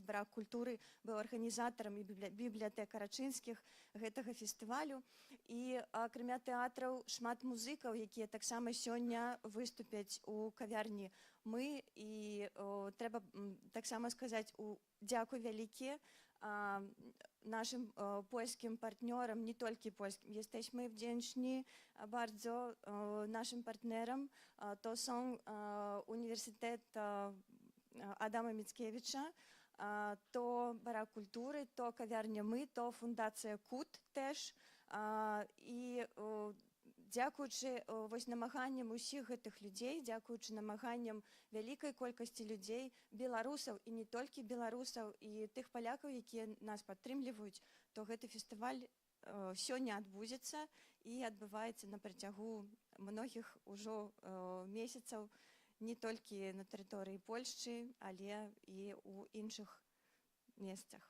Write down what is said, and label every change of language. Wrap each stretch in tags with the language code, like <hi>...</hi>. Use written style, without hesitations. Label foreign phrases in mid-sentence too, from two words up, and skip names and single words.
<be>Барак культуры быў арганізатарам і бібліятэка Рачынскіх гэтага фестывалю. І акрамя тэатраў шмат музыкаў, якія таксама сёння выступяць у кавярні «Мы». І трэба таксама сказаць дзякуй вялікі</be> <pl>naszym polskim partnerom, nie tylko polskim. Jesteśmy wdzięczni bardzo naszym partnerom. To są Uniwersytet Adama Mickiewicza, to Barak Kultury, to kawiarnia My, to Fundacja KUT też.</pl> <be>I дзякуючы намаганням усіх гэтых людзей, дзякуючы намаганням вялікай колькасці людзей, беларусаў і не толькі беларусаў, і тых палякаў, якія нас падтрымліваюць, то гэты фестываль сёння адбудзецца і адбываецца на працягу многіх ужо месяцаў, не толькі на тэрыторыі Польшчы, але і ў іншых месцах.</be>